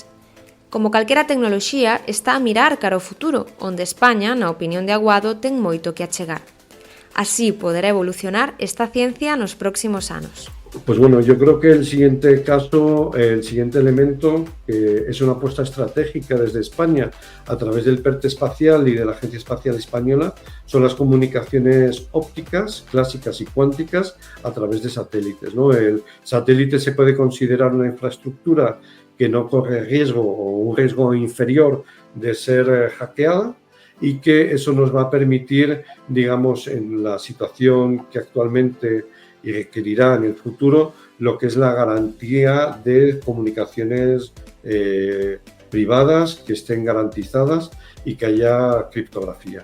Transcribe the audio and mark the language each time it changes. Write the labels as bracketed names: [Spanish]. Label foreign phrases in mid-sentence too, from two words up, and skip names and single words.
[Galician] Como calquera tecnoloxía, está a mirar cara ao futuro, onde España, na opinión de Aguado, ten moito que achegar. Así poderá evolucionar esta ciencia nos próximos anos. [Spanish] Pues bueno, yo creo que el siguiente caso, el siguiente elemento, que es una apuesta estratégica desde España a través del PERTE espacial y de la Agencia Espacial Española, son las comunicaciones ópticas, clásicas y cuánticas a través de satélites, ¿no? El satélite se puede considerar una infraestructura que no corre riesgo o un riesgo inferior de ser hackeada, y que eso nos va a permitir, digamos, en la situación que actualmente y requerirá en el futuro, lo que es la garantía de comunicaciones privadas que estén garantizadas y que haya criptografía.